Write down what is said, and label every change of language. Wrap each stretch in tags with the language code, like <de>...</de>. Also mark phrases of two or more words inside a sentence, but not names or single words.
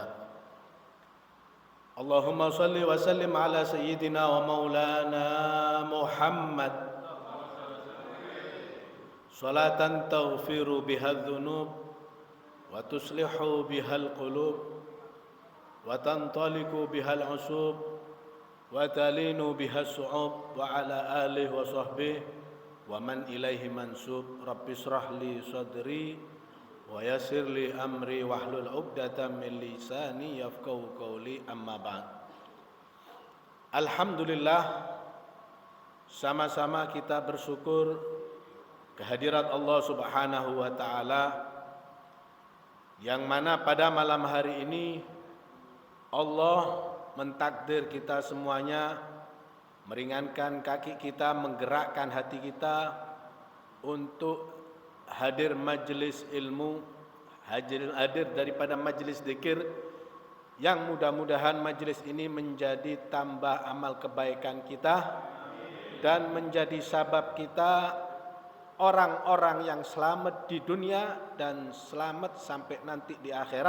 <ar>اللهم صل وسلم على سيدنا ومولانا محمد صلاة تغفر بها الذنوب وتصلح بها القلوب وتنطلق بها العصوب وتلين بها الصعوب وعلى آله وصحبه ومن إليه منسوب. رب اشرح لي صدري ويسر لي أمري واحلل عقدة من لساني يفقهوا قولي أما بعد.</ar> <id>Alhamdulillah, sama-sama kita bersyukur kehadirat Allah</id> <ar>سبحانه وتعالى,</ar> <id>yang mana pada malam hari ini Allah mentakdir kita semuanya, meringankan kaki kita, menggerakkan hati kita untuk hadir majelis ilmu, hadir daripada majelis zikir, yang mudah-mudahan majelis ini menjadi tambah amal kebaikan kita dan menjadi sabab kita orang-orang yang selamat di dunia dan selamat sampai nanti di akhirat.</id>